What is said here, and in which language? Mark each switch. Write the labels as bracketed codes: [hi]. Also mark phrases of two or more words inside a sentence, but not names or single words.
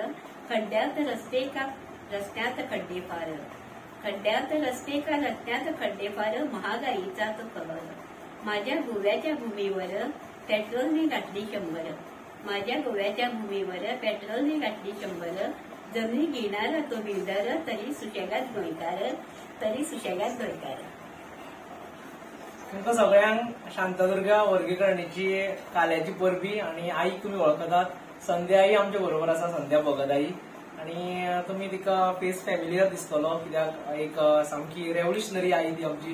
[mr] खड्ड्यात रस्ते का रस्त्यात खड्डे फार. खड्ड्यात रस्ते का रस्त्यात खड्डे फार. महागाईचा तो कहर. माझ्या गोव्याच्या भूमीवर पेट्रोलने गाठली 100. माझ्या गोव्याच्या भूमीवर पेट्रोलने गाठली 100. जमिनी घेणारा तो बिल्डर, तरी सुशेगात गोंयकार. तरी सुशेगात गोंयकार. [kok] तुमकां सगळ्यांक शांतादुर्गा वर्गीकरणीची काल्याची परबी आणि आई तुम्ही वळखतात. संध्या आई आमच्या बरोबर आसा, संध्या भगत आई. आणि तुम्ही तिका [en] face familiar [kok] दिसतलो, कित्याक एक सामकी रेव्होल्युशनरी आई ती आमची.